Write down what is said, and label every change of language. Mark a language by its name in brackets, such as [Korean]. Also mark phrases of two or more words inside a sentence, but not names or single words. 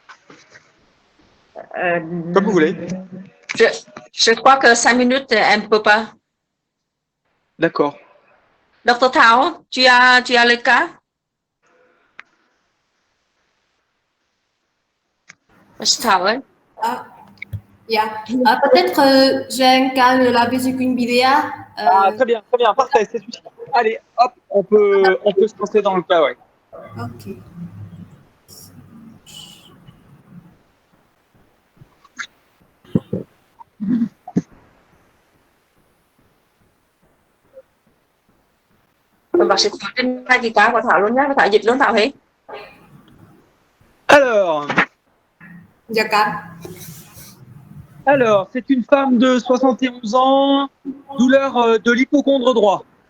[French] Comme vous voulez. Je crois que 5 minutes, elle ne peut pas. D'accord. Dr. Thảo, tu as le cas? Monsieur Thảo ơi. Yeah. Peut-être j'ai un cas de la vésicule biliaire. Ah, très bien, parfait, c'est celui-ci. Allez, hop, on peut se lancer dans le cas, ouais. Ok. [Vietnamese] Bác sĩ Thảo trên hai cái ca của Thảo luôn nhá, Thảo dịch luôn Thảo hết. [French] Alors, c'est une femme de 71 ans, douleur de l'hypocondre droit.